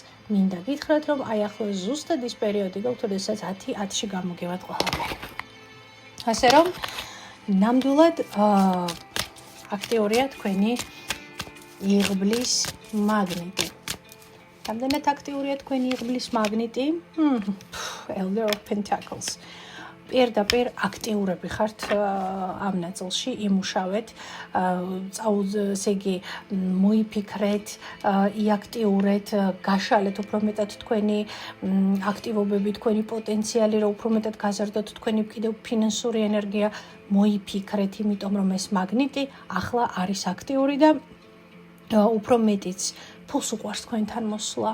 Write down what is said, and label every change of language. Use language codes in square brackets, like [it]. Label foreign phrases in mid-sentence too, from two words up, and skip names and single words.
[ka] მინდა გითხრათ, რომ აი ახლა ზუსტად ის პერიოდი გაქვთ, როდესაც 10-10-ში გამოგევათ ყველაფერი. ასე რომ, ნამდვილად აქტიურია თქვენი იღბლის მაგნიტი. რამდენად აქტიურია თქვენი იღბლის მაგნიტი? [en] Elder of Pentacles. [ka] პირდაპირ აქტიურები ხართ ამ ნაწილში, იმუშავეთ, ესე იგი მოიფიქრეთ, იაქტიურეთ, გაშალეთ უფრო მეტად თქვენი აქტივობები, თქვენი პოტენციალი, რომ უფრო მეტად გაზარდოთ თქვენი კიდევ ფინანსური ენერგია, მოიფიქრეთ, იმიტომ რომ ეს მაგნიტი ახლა არის აქტიური და უფრო მეტიც ფულს უყვარს თქვენთან მოსვლა.